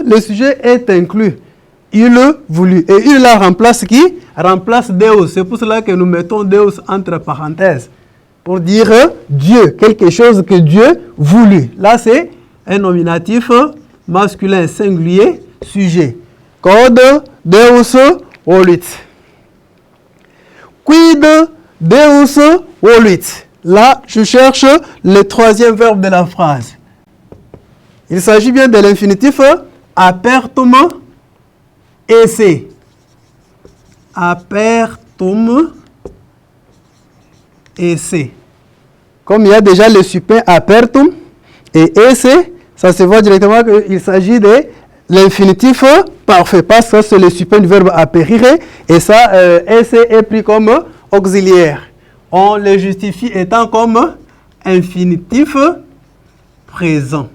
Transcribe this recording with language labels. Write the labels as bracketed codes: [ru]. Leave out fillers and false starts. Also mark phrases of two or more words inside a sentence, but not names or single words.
[fr] Le sujet est inclus. Il voulut. Et il la remplace qui? Remplace Deus. C'est pour cela que nous mettons Deus entre parenthèses. Pour dire Dieu, quelque chose que Dieu voulut. Là, c'est un nominatif masculin singulier, sujet. [la] Code Deus voluit. Quid Deus voluit. [fr] Là, je cherche le troisième verbe de la phrase. Il s'agit bien de l'infinitif [la] apertum esse. Apertum esse. [fr] Comme il y a déjà le supin apertum et esse, ça se voit directement qu'il s'agit de l'infinitif parfait, parce que c'est le supin du verbe apérire, et ça, esse est pris comme auxiliaire. On le justifie étant comme infinitif présent.